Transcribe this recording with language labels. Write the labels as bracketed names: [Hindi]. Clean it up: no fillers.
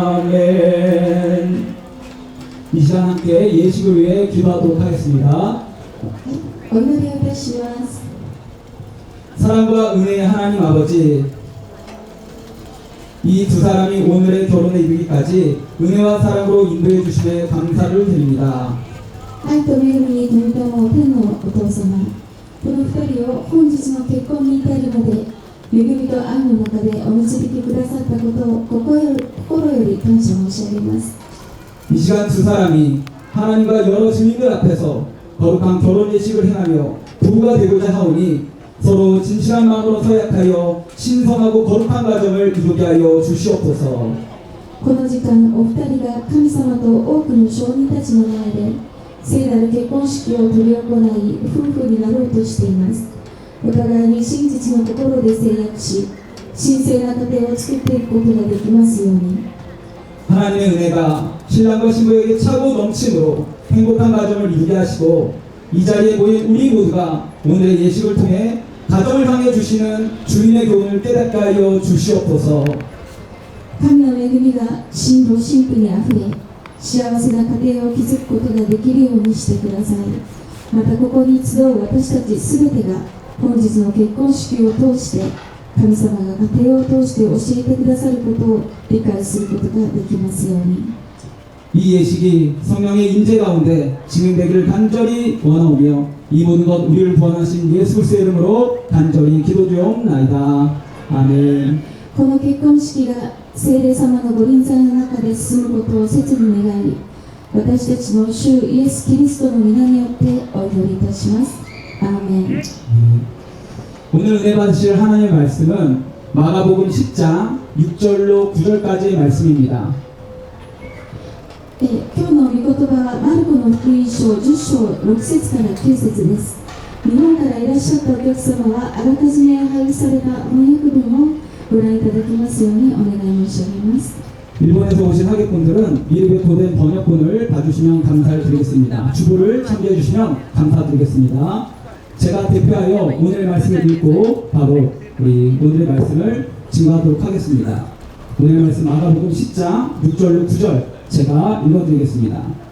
[Korean] 아멘. 이 시간 함께 예식을 위해 기도하도록 하겠습니다. [Japanese] お祈りをいたします。 [Korean] 사랑과 은혜의 하나님 아버지, 이 두 사람이 오늘의 결혼에 이르기까지 은혜와 사랑으로 인도해 주심에 감사를 드립니다. [Japanese] 愛と恵みに富みたも天のお父様、この二人を本日の結婚に至るまで恵みと愛の中でお導きくださったことを心より感謝申し上げます。 [Korean] 이 시간 두 사람이 하나님과 여러 주민들 앞에서 거룩한 결혼 예식을 행하며 부부가 되고자 하오니 서로 진실한 마음으로 서약하여 신성하고 거룩한 가정을 이루게 하여 주시옵소서. [Japanese] この時間、お二人が神様と多くの証人たちの前で聖なる結婚式を執り行い、夫婦になろうとしています。お互いに真実の心で制約し、神聖な家庭を作っていくことができますように。 [Korean] 하나님의 은혜가 신랑과 신부에게 차고 넘침으로 행복한 가정을 이루게 하시고 이 자리에 모인 우리 모두가 오늘의 예식을 통해 가정을 향해 주시는 주인의 교훈을 깨닫게 하여 주시옵소서. [Japanese] 神の恵みが新郎新婦にあふれ、幸せな家庭を築くことができるようにしてください。またここに集う私たちすべてが本日の結婚式を通して神様が家庭を通して教えてくださることを理解することができますように。 [Korean] 이 예식이 성령의 임재 가운데 진행되기를 간절히 원하오며 이 모든 것 우리를 구원하신 예수 그리스도의 이름으로 간절히 기도드리옵나이다. 아멘. [Japanese] この結婚式が聖霊様のご臨在の中で進むことを切に願い、私たちの主イエス・キリストの皆によってお祈りいたします。アーメン。 [Korean] 오늘 은혜 받으실 하나님의 말씀은 마가복음 10장 6절로 9절까지의 말씀입니다. [Japanese] 今日の御言葉はマルコの福音書10章6節から9節です。日本からいらっしゃったお客様はあらかじめ配布された翻訳文をご覧いただきますようにお願い申し上げます。 [Korean] 일본에서 오신 하객분들은 미리 도된 번역본을 봐주시면 감사를 드리겠습니다. 주보를 참조해 주시면 감사드리겠습니다. 제가 대표하여 오늘의 말씀을 읽고 바로 우리 오늘의 말씀을 증거하도록 하겠습니다. 오늘의 말씀 마가복음 10장 6절로 9절 제가 읽어드리겠습니다.